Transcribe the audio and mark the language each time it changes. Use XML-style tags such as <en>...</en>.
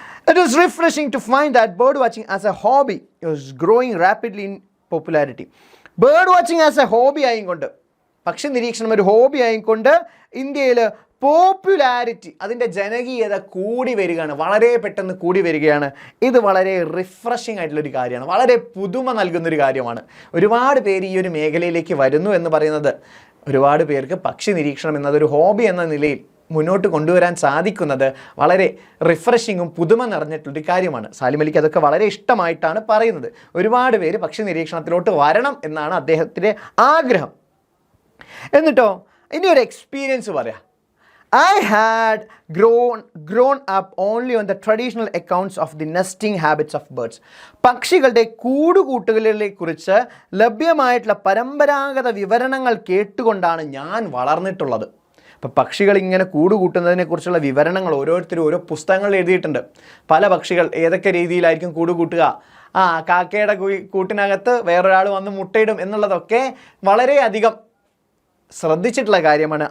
<en>It is refreshing to find that bird watching as a hobby is growing rapidly in popularity. Bird watching as a hobby</en> <ml>ആയിക്കൊണ്ട്, പക്ഷി നിരീക്ഷണം ഒരു hobby ആയിക്കൊണ്ട് ഇന്ത്യയിൽ popularity, അതിൻ്റെ ജനകീയത കൂടി വരികയാണ്, വളരെ പെട്ടെന്ന് കൂടി വരികയാണ്. ഇത് വളരെ റിഫ്രഷിംഗ് ആയിട്ടുള്ളൊരു കാര്യമാണ്, വളരെ പുതുമ നൽകുന്നൊരു കാര്യമാണ്. ഒരുപാട് പേര് ഈ ഒരു മേഖലയിലേക്ക് വരുന്നു എന്ന് പറയുന്നത് ഒരുപാട് പേർക്ക് പക്ഷി നിരീക്ഷണം എന്നതൊരു ഹോബി എന്ന നിലയിൽ മുന്നോട്ട് കൊണ്ടുവരാൻ സാധിക്കുന്നത് വളരെ റിഫ്രഷിങ്ങും പുതുമ നിറഞ്ഞിട്ടുള്ളൊരു കാര്യമാണ്. സാലിം അലിക്ക് അതൊക്കെ വളരെ ഇഷ്ടമായിട്ടാണ് പറയുന്നത്. ഒരുപാട് പേര് പക്ഷി നിരീക്ഷണത്തിലോട്ട് വരണം എന്നാണ് അദ്ദേഹത്തിൻ്റെ ആഗ്രഹം. എന്നിട്ടോ ഇനി ഒരു എക്സ്പീരിയൻസ് പറയാം.</ml> <en>I had grown up only on the traditional accounts of the nesting habits of birds.</en> <ml>പക്ഷികളുടെ കൂടുകൂട്ടുകളെ കുറിച്ച് ലഭ്യമായിട്ടുള്ള പരമ്പരാഗത വിവരണങ്ങൾ കേട്ടുകൊണ്ടാണ് ഞാൻ വളർന്നിട്ടുള്ളത്. അപ്പോൾ പക്ഷികൾ ഇങ്ങനെ കൂടുകൂട്ടുന്നതിനെക്കുറിച്ചുള്ള വിവരണങ്ങൾ ഓരോരുത്തരും ഓരോ പുസ്തകങ്ങൾ എഴുതിയിട്ടുണ്ട്. പല പക്ഷികൾ ഏതൊക്കെ രീതിയിലായിരിക്കും കൂടുകൂട്ടുക, കാക്കയുടെ കൂട്ടിനകത്ത് വേറൊരാൾ വന്ന് മുട്ടയിടും എന്നുള്ളതൊക്കെ വളരെയധികം ശ്രദ്ധിച്ചിട്ടുള്ള കാര്യമാണ്.</ml>